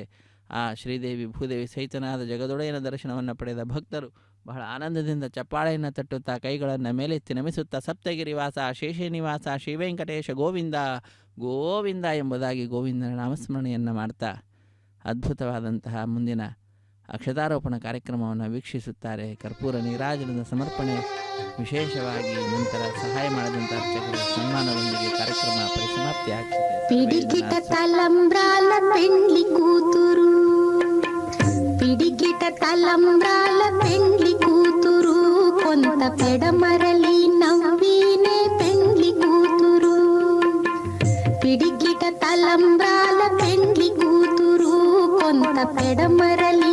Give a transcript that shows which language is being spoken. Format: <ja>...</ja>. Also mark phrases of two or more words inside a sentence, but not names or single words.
<kn>ಆ ಶ್ರೀದೇವಿ ಭೂದೇವಿ ಸಹಿತನಾದ ಜಗದೊಡೆಯನ ದರ್ಶನವನ್ನು ಪಡೆದ ಭಕ್ತರು ಬಹಳ ಆನಂದದಿಂದ ಚಪ್ಪಾಳೆಯನ್ನು ತಟ್ಟುತ್ತಾ ಕೈಗಳನ್ನು ಮೇಲೆತ್ತಿ ನಮಿಸುತ್ತಾ ಸಪ್ತಗಿರಿವಾಸ ಶೇಷನಿವಾಸ ಶ್ರೀವೆಂಕಟೇಶ ಗೋವಿಂದ ಗೋವಿಂದ ಎಂಬುದಾಗಿ ಗೋವಿಂದನ ನಾಮಸ್ಮರಣೆಯನ್ನು ಮಾಡ್ತಾ ಅದ್ಭುತವಾದಂತಹ ಮುಂದಿನ ಅಕ್ಷತಾರೋಪಣ ಕಾರ್ಯಕ್ರಮವನ್ನು ವೀಕ್ಷಿಸುತ್ತಾರೆ. ಕರ್ಪೂರ ನೀರಾಜನದ ಸಮರ್ಪಣೆ, ವಿಶೇಷವಾಗಿ ನಂತರ ಸಹಾಯ ಮಾಡಿದಂಥ ಅರ್ಚಕರು ಸನ್ಮಾನದೊಂದಿಗೆ ಕಾರ್ಯಕ್ರಮ ಪರಿಸಮಾಪ್ತಿ</kn> <te>పిడికిట తలంబ్రాల పెండ్లి కూతురు పిడికిట తలంబ్రాల పెండ్లి కూతురు కొంత పెడమరలి నవ్వినే పెండ్లి కూతురు పిడికిట తలంబ్రాల పెండ్లి కూతురు కొంత పెడమరలి</te>